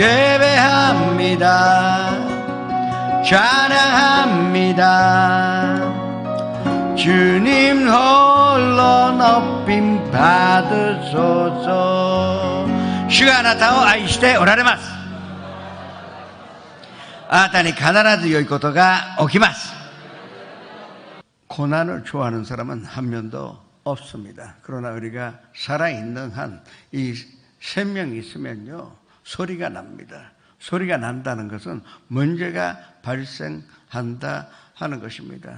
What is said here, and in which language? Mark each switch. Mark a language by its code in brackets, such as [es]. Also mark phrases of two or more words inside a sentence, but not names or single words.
[ko] 예배합니다. 찬양합니다. 주님 홀로 높임 받으소서. [ja] 主があなたを愛しておられます. あなたに必ず良いことが起きます。 [ko] 고난을 좋아하는 사람은 한 명도 없습니다. 그러나 우리가 살아있는 한 이 생명이 있으면요 소리가 납니다. 소리가 난다는 것은 문제가 발생한다 하는 것입니다.